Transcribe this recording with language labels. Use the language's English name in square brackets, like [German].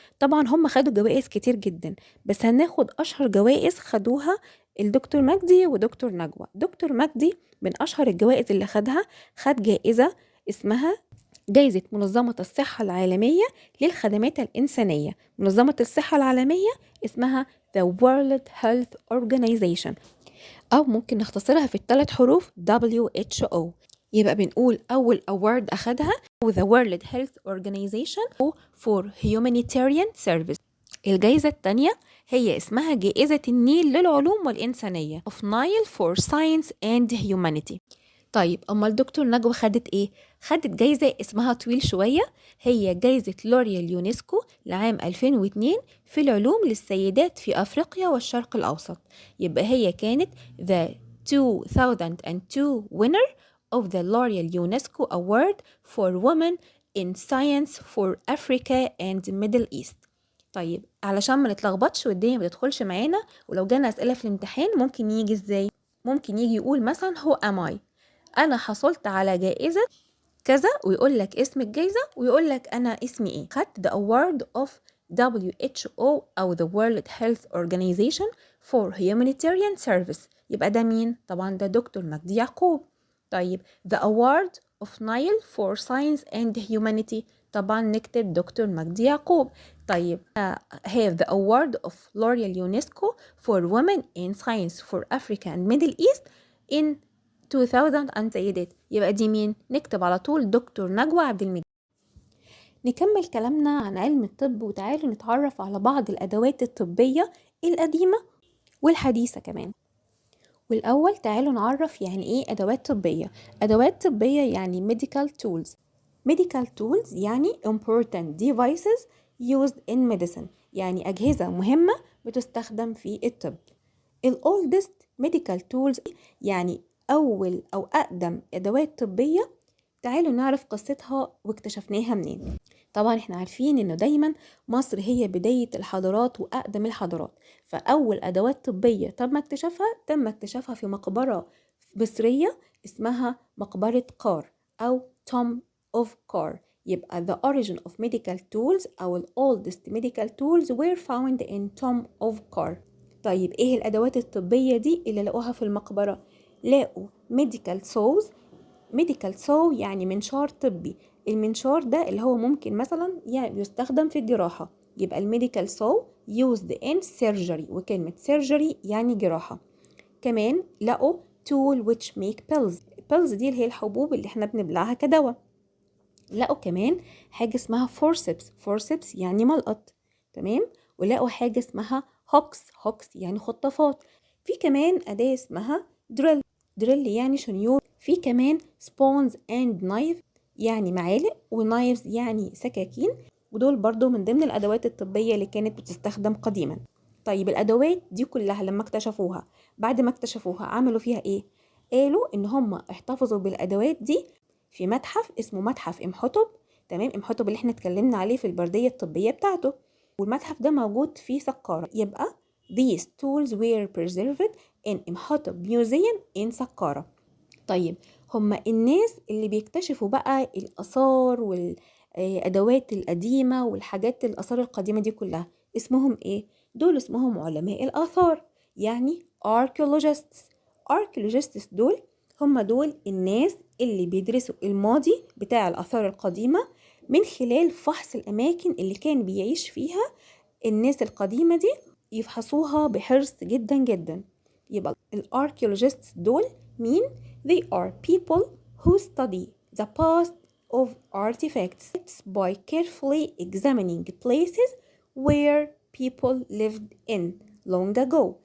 [Arabic] طبعا هم خدوا جوائز كتير جدا، بس هناخد أشهر جوائز خدوها الدكتور مجدي ودكتور نجوى. دكتور مجدي من أشهر الجوائز اللي خدها، خد جائزة اسمها جايزة منظمة الصحة العالمية للخدمات الإنسانية. منظمة الصحة العالمية اسمها The World Health Organization، أو ممكن نختصرها في الثلاث حروف WHO. يبقى بنقول أول [English] award [Arabic] أخدها هو [English] The World Health Organization for Humanitarian Service. [Arabic] الجايزة التانية هي اسمها جائزة النيل للعلوم والإنسانية [English] of Nile for Science and Humanity. [Arabic] طيب أما الدكتور نجوى خدت إيه؟ خدت جايزة اسمها طويل شوية، هي جايزة لوريال يونسكو لعام 2002 في العلوم للسيدات في أفريقيا والشرق الأوسط. يبقى هي كانت [English] the 2002 winner of the L'Oreal UNESCO Award for Women in Science for Africa and Middle East. [Arabic] طيب علشان ما نتلخبطش والدنيا ما تدخلش معانا، ولو جانا أسئلة في الامتحان ممكن يجي إزاي؟ ممكن يجي يقول مثلا هو [English] am I، [Arabic] أنا حصلت على جائزة كذا، ويقول لك اسم الجائزة ويقول لك أنا اسمي إيه. خدت [English] the award of WHO أو the World Health Organization for Humanitarian Service. [Arabic] يبقى ده مين؟ طبعا ده دكتور مجدي يعقوب. [English] طيب the award of Nile for Science and Humanity، [Arabic] طبعا نكتب دكتور مجدي يعقوب. [English] طيب have the award of L'Oreal UNESCO for Women in Science for Africa and Middle East in 2000 and [Arabic] سيدات. يبقى دي مين؟ نكتب على طول دكتور نجوى عبد المجيد. نكمل كلامنا عن علم الطب، وتعالوا نتعرف على بعض الأدوات الطبية القديمة والحديثة كمان. والأول تعالوا نعرف يعني إيه أدوات طبية. أدوات طبية يعني medical tools. [English] medical tools [Arabic] يعني [English] important devices used in medicine، [Arabic] يعني أجهزة مهمة بتستخدم في الطب. [English] oldest medical tools [Arabic] يعني أول أو أقدم أدوات طبية. تعالوا نعرف قصتها واكتشفناها منين. طبعا احنا عارفين انه دايما مصر هي بداية الحضارات وأقدم الحضارات، فأول أدوات طبية تم اكتشافها في مقبرة مصرية اسمها مقبرة قار أو Tomb of Qar. يبقى [English] the origin of medical tools أو oldest medical tools were found in Tomb of Qar. [Arabic] طيب ايه الأدوات الطبية دي اللي لقوها في المقبرة؟ لقوا medical saws. medical saw يعني منشار طبي. المنشار ده اللي هو ممكن مثلا يعني يستخدم في الجراحة، يبقى الميديكال saw [English] used in surgery، [Arabic] وكلمة surgery يعني جراحة. كمان لقوا [English] tool which make pills. [Arabic] pills دي اللي هي الحبوب اللي احنا بنبلعها كدواء. لقوا كمان حاجة اسمها forceps. forceps يعني ملقط، تمام. ولقوا حاجة اسمها hooks يعني خطافات. في كمان أداة اسمها drill يعني شنيور. في كمان [English] spoons and knife [Arabic] يعني معالق، ونايفز يعني سكاكين، ودول برضو من ضمن الأدوات الطبية اللي كانت بتستخدم قديما. طيب الأدوات دي كلها لما اكتشفوها، بعد ما اكتشفوها عملوا فيها ايه؟ قالوا ان هم احتفظوا بالأدوات دي في متحف اسمه متحف إمحتب. تمام، إمحتب اللي احنا اتكلمنا عليه في البردية الطبية بتاعته، والمتحف ده موجود في سقارة. يبقى [English] these tools were preserved in Imhotep museum in Saqqara. [Arabic] طيب هما الناس اللي بيكتشفوا بقى الآثار والأدوات القديمة والحاجات الآثار القديمة دي كلها اسمهم ايه؟ دول اسمهم علماء الآثار، يعني archaeologists. archaeologists دول هم دول الناس اللي بيدرسوا الماضي بتاع الآثار القديمة من خلال فحص الأماكن اللي كان بيعيش فيها الناس القديمة دي، يفحصوها بحرص جدا جدا. يبقى الاركيولوجيستس دول مين؟ [English] They are people who study the past of artifacts by carefully examining places where people lived in long ago.